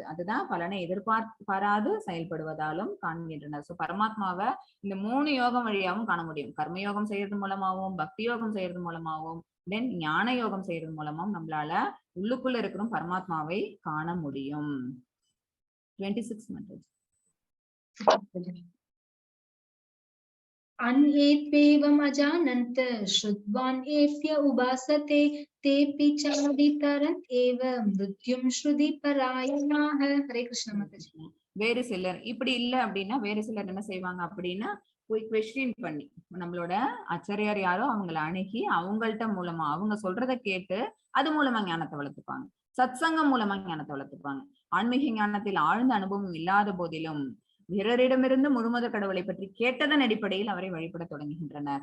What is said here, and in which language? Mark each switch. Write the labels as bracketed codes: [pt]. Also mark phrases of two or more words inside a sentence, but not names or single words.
[ta] அதுதான் பலனை எதிர்பாராது செயல்படுவதாலும் காண்கின்றனர். சோ பரமாத்மாவை இந்த 3 யோகம் வழியாவும் காண முடியும். கர்மயோகம் செய்யறது மூலமாவும், பக்தி யோகம் செய்யறது மூலமாவும், தென் ஞான யோகம் செய்யறது மூலமும் நம்மளால உள்ளுக்குள்ள இருக்கிற பரமாத்மாவை காண முடியும். 26 மெத்தட்ஸ். [sa] अन्येत्वेवम् अजानन्त श्रुत्वान् एव्य उपासते तेऽपि चावितरन् एव मृत्युं श्रुति परायणाः. हरे कृष्ण माताजी. [ta] வேறு சிலர் இப்படி இல்ல அப்படின்னா வேறு சிலர் என்ன செய்வாங்க அப்படின்னா போய் கொஸ்டின் பண்ணி நம்மளோட ஆச்சாரியார் யாரோ அவங்களை அணுகி அவங்கள்ட்ட மூலமா அவங்க சொல்றதை கேட்டு அது மூலமா ஞானத்தை வளர்த்துப்பாங்க. சத்சங்கம் மூலமா ஞானத்தை வளர்த்துப்பாங்க. ஆன்மீக ஞானத்தில் ஆழ்ந்த அனுபவம் இல்லாத போதிலும் பிறரிடமிருந்து முழுமுத கடவுளை பற்றி கேட்டதன் அடிப்படையில் அவரை வழிபட தொடங்குகின்றனர்.